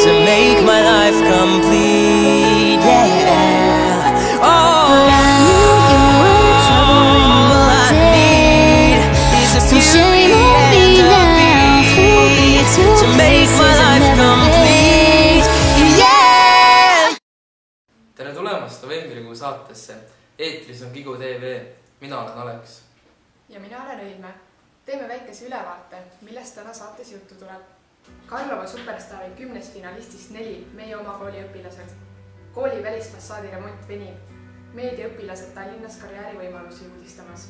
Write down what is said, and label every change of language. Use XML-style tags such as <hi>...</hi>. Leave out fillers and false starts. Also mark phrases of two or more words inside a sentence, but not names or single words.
<en>to make my life complete, yeah. Oh, but I knew you were trouble in all your I day. need is a So shame beauty on me and a now, fool me beat to to make my places I've life never complete, yeah.</en> <et>Tere tulemast novembrikuu saatesse. Eetris on Kigu TV. Mina olen Aleks. Ja mina olen Õilme. Teeme väikese ülevaate, millest täna saates juttu tuleb. Karlova Superstaari 10 finalistist 4 meie oma kooli õpilased. Kooli välisfassaadi remont venib. Meediaõpilased Tallinnas karjäärivõimalusi uudistamas.</et>